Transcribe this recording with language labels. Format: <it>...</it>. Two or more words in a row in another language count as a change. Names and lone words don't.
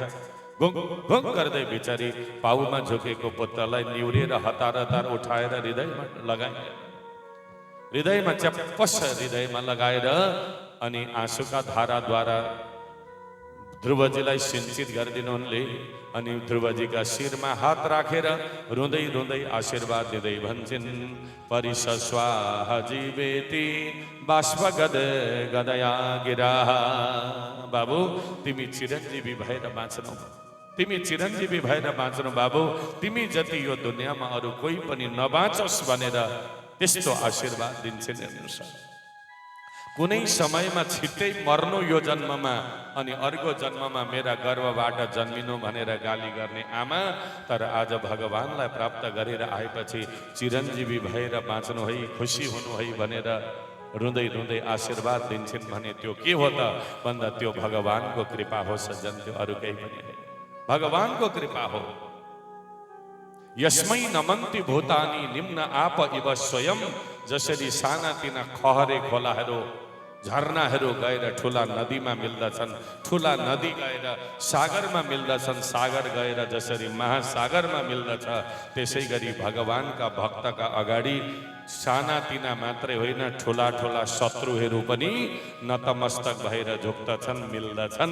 <ne>घुङ घुङ गर्दै बिचारी पाउमा झुकेको पुत्रलाई निउरेर हतार उठाएर हृदयमा लगाए। हृदयमा च्याप्पस हृदयमा लगाएर अनि आँसुका धाराद्वारा ध्रुवजीलाई सिंचित गरिदिनु उनले। अनि ध्रुवजीका शिरमा हात राखेर रुँदै रुँदै आशीर्वाद दिँदै भन्छन्,</ne> <sa>परिसस्वाह जीवेति बाष्प गद गदया गिरा।</sa> <ne>बाबु तिमी चिरञ्जीवी भएर बाँच्नौ, तिमी चिरञ्जीवी भएर बाँच्नु बाबु, तिमी जति यो दुनियाँमा अरू कोही पनि नबाँचोस् भनेर त्यस्तो आशीर्वाद दिन्छन् हेर्नुहोस्। कुनै समयमा छिट्टै मर्नु यो जन्ममा अनि अर्को जन्ममा मेरा गर्भबाट जन्मिनु भनेर गाली गर्ने आमा, तर आज भगवानलाई प्राप्त गरेर आएपछि चिरञ्जीवी भएर बाँच्नु है, खुसी हुनु है भनेर रुँदै रुँदै आशीर्वाद दिन्छन् भने त्यो के हो त भन्दा त्यो भगवानको कृपा हो सज्जन, त्यो अरू केही पनि होइन, भगवानको कृपा हो।</ne> <sa>यस्मै नमन्ति भूतानि निम्न आप इव स्वयं,</sa> <ne>जसरी साना तिना खहरे खोलाहरू झरनाहरू गएर ठुला नदीमा मिल्दछन्, ठुला नदी गएर सागरमा मिल्दछन्, सागर गएर जसरी महासागरमा मिल्दछ, त्यसै गरी भगवानका भक्तका अगाडि साना तिना मात्रै होइन, ठुला ठुला शत्रुहरू पनि नतमस्तक भएर झुक्दछन्, मिल्दछन्।</ne>